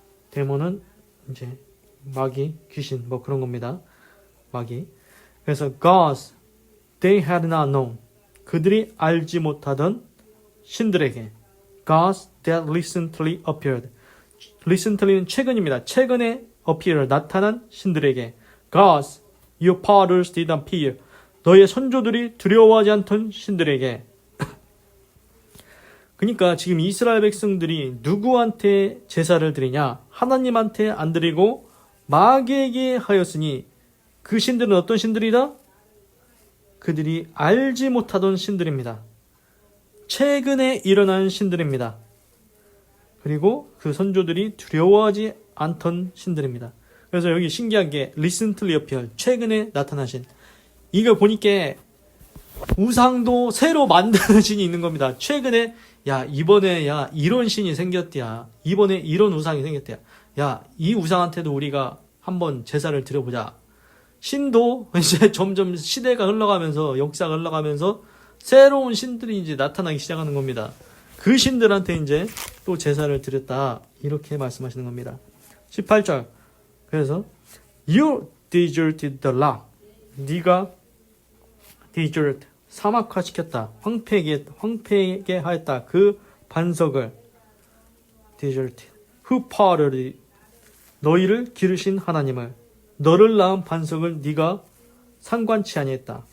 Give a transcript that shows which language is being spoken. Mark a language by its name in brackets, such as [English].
[Korean] 데몬은 이제 마귀, 귀신 뭐 그런 겁니다. 마귀. 그래서 [English] gods they had not known. [Korean] 그들이 알지 못하던 신들에게. [English] gods that recently appeared. [Korean] recently는 최근입니다. 최근에 appear, 나타난 신들에게. [English] gods your fathers did not fear. [Korean] 너의 선조들이 두려워하지 않던 신들에게. 그러니까 지금 이스라엘 백성들이 누구한테 제사를 드리냐? 하나님한테 안 드리고 마귀에게 하였으니 그 신들은 어떤 신들이다? 그들이 알지 못하던 신들입니다. 최근에 일어난 신들입니다. 그리고 그 선조들이 두려워하지 않던 신들입니다. 그래서 여기 신기한 게 [English] recently appeared, [Korean] 최근에 나타나신. 이거 보니까 우상도 새로 만드는 신이 있는 겁니다. 최근에 야 이번에 야 이런 신이 생겼대야. 이번에 이런 우상이 생겼대야. 야 이 우상한테도 우리가 한번 제사를 드려보자. 신도 이제 점점 시대가 흘러가면서 역사가 흘러가면서 새로운 신들이 이제 나타나기 시작하는 겁니다. 그 신들한테 이제 또 제사를 드렸다. 이렇게 말씀하시는 겁니다. 18절. 그래서 [English] You deserted the law. [Korean] 네가 desert, 사막화시켰다. 황폐하게 하였다. 그 반석을 deserted. [English] Who parted [Korean] 너희를 기르신 하나님을, 너를 낳은 반석을 네가 상관치 아니했다.